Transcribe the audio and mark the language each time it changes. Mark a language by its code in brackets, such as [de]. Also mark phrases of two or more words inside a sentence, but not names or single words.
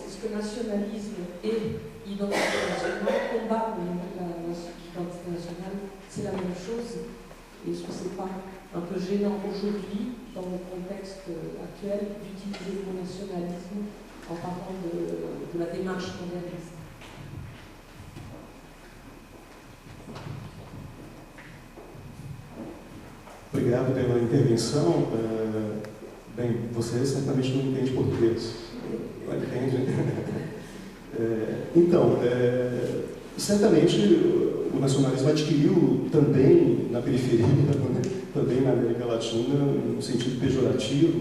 [fr] Est-ce que nationalisme et identité nationale, combattre l'identité nationale, c'est la même chose? Et est-ce que c'est pas un peu gênant aujourd'hui, dans le contexte actuel, d'utiliser le mot nationalisme en parlant de la démarche moderniste? [pt] Obrigado pela intervenção. Bem, você certamente não entende português. Não entende? Então, certamente o nacionalismo adquiriu também na periferia, também na América Latina, no sentido pejorativo.